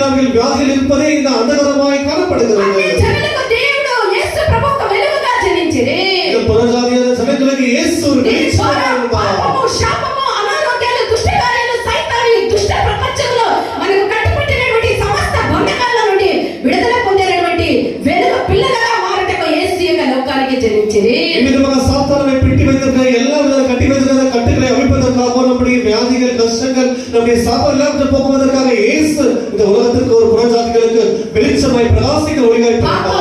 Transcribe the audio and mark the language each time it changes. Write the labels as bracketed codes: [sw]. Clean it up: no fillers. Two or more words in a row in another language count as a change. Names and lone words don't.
[ta] அவர்கள் வியாதியில் இருப்பதே இந்த அந்தகாரமாய் காணப்படுகிறது. [te] అన్ని జనులకు దేవుడు యేసు ప్రభు ఒక వెలుగుగా జనించిరి. [ta] இந்த புறஜாதியான ஜனங்களுக்கு இயேசு ஒரு வெளிச்சமாக இருந்தார். [te] పాపము, శాపము, అనారోగ్యాలు, దుష్టకార్యాలు, సైతాను ఈ దుష్ట ప్రపంచంలో మనకు కట్టుబట్టినటువంటి సమస్త బంధకాల నుండి విడుదల పొందినటువంటి వెలుగు పిల్లలుగా మారటకు యేసు యొక్క లోకానికి జనించిరి. ఈ విధంగా సాతాను పెట్టి [ta] வைத்திருக்கிற எல்லா வித கட்டி வைத்திருக்கிற கட்டுகளை அவிழ்ப்பதற்காக நம்முடைய வியாதிகள் கஷ்டங்கள் நம்முடைய சாபம் எல்லாம் போக்குவதற்காக இயேசு இந்த உலகத்திற்கு ஒரு புறஜாதிகளுக்கு வெளிச்சமாய் பிரகாசிக்கிற ஒளியாய் பிறந்தார்.